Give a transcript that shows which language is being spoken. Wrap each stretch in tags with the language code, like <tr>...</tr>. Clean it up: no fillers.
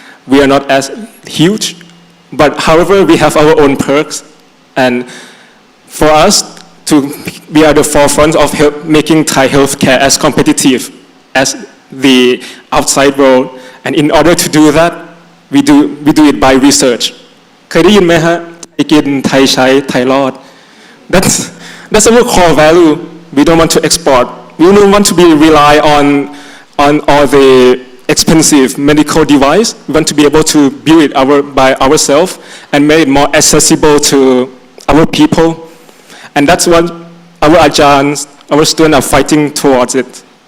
<en>We are not as huge, but however, we have our own perks. And for us, we are the forefront of making Thai healthcare as competitive as the outside world. And in order to do that, we do it by research.</en> <th>เคยได้ยินไหมฮะไทยกินไทยใช้ไทยรอด</th> <en>That's our core value. We don't want to export. We don't want to rely on all the expensive medical device. We want to be able to build it by ourselves and make it more accessible to our people. And that's what our ajans, our students are fighting towards it.</en>